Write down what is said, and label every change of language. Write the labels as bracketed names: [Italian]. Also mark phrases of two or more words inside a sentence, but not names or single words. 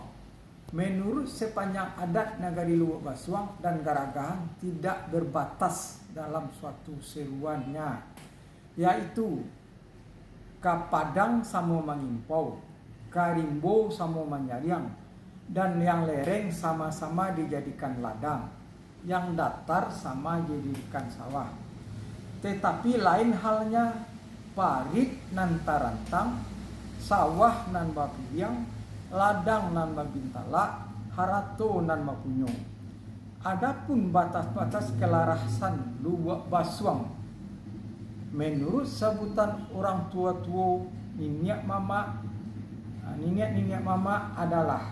[Indonesian] Menurut sepanjang adat Nagari Luwuk Basuang dan Garagahan tidak berbatas dalam suatu seruannya, yaitu [Minangkabau] Kapadang samo Mangimpau, Karimbo samo Manyariang, [Indonesian] dan yang lereng sama-sama dijadikan ladang, yang datar sama dijadikan sawah. Tetapi lain halnya [Minangkabau] parit nan tarantang, sawah nan bapiliang, ladang nan babintala, harato nan mapunyo. [Indonesian] Adapun batas-batas kelarasan Luwuk Basuang menurut sebutan orang tua-tua [Minangkabau] niniak mama [Indonesian] adalah